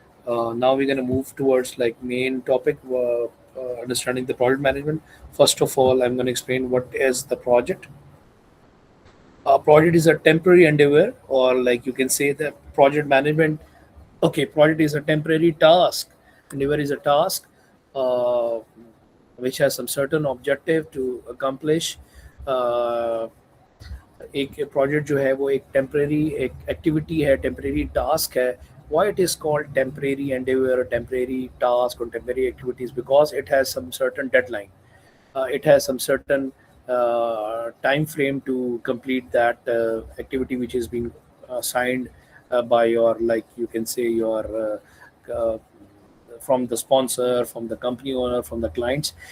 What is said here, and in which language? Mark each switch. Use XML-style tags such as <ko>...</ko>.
<en>Now we're going to move towards main topic, understanding the project management. First of all, I'm going to explain what is the project. A project is a temporary endeavor, or like you can say that project management. Okay, project is a temporary task. Endeavor is a task uh, which has some certain objective to accomplish.</en> <hi>uh, एक project जो है वो एक temporary एक activity है, temporary task है.</hi> <en>Why it is called temporary endeavor or temporary task or temporary activities? Because it has some certain deadline. It has some certain time frame to complete that activity which is being signed by your, like you can say, your uh, from the sponsor, from the company owner, from the clients.</en>